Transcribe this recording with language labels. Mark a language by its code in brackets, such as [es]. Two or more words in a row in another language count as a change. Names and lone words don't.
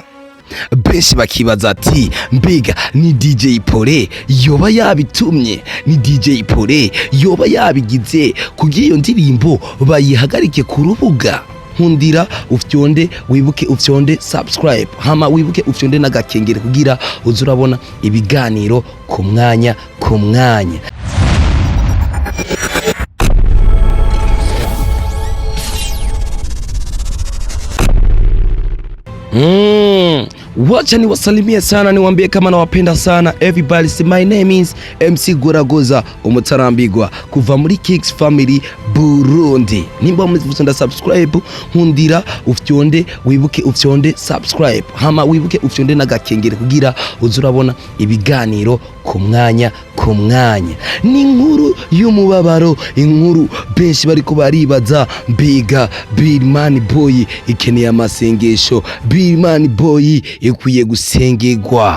[rn] Benshi bakibaza ati mbega ni DJ Paulin yoba yabitumye, ni DJ Paulin yoba yabigize kugira iyo ndirimbo bayihagarike ku rubuga. Nkundira ufyonde, wibuke ufyonde subscribe, hama wibuke ufyonde n'agakengere kugira uzurabona ibiganiro ku mwanya. [sw] Wacha niwasalimie sana, niwaambie kama nawapenda sana. [en] Everybody say my name is MC Goragoza [rn] umutarambigwa kuva muri [en] KING'S FAMILY Burundi. [rn] Nimba muzifunda subscribe, nkundira ufyonde, wibuke ufyonde subscribe, hama wibuke ufyonde n'agakengere kugira uzurabona ibiganiro ku mwanya. Ni inkuru y'umubabaro, inkuru benshi bariko baribaza mbega Birman Boy ikeneye amasengesho, Birman Boy ikwiye gusengerwa.